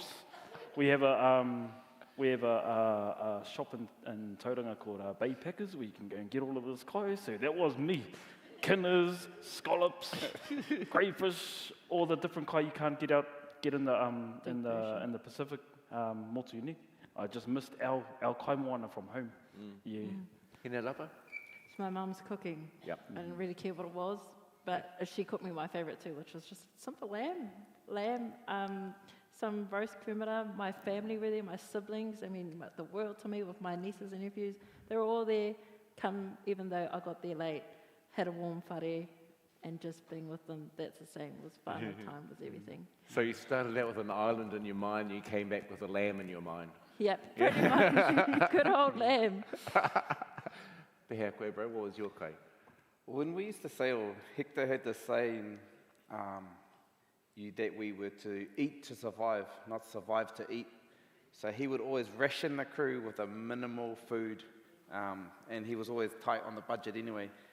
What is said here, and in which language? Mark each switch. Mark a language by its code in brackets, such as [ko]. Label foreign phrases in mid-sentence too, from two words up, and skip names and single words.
[en] We have a shop in Tauranga called Bay Packers where you can go and get all of this kai. So that was me. Kinas, scallops, crayfish, all the different kai you can't get in the Pacific motuini. I just missed our [mi] kai moana [en] from home. Hina lapa? It's my mum's cooking. I didn't really care what it was, but she cooked me my favourite too, which was just simple lamb, some roast kumara. My family were there, my siblings, the world to me with my nieces and nephews. They were all there, even though I got there late, had a warm whare, and just being with them, that's the same, was whānau time, was everything. So you started out with an island in your mind, you came back with a lamb in your mind. Yep, pretty much. Good old lamb. [mi] Te hea koe, [en] bro, what was your kai? When we used to sail, Hector had this saying that we were to eat to survive, not survive to eat. So he would always ration the crew with a minimal food, and he was always tight on the budget anyway.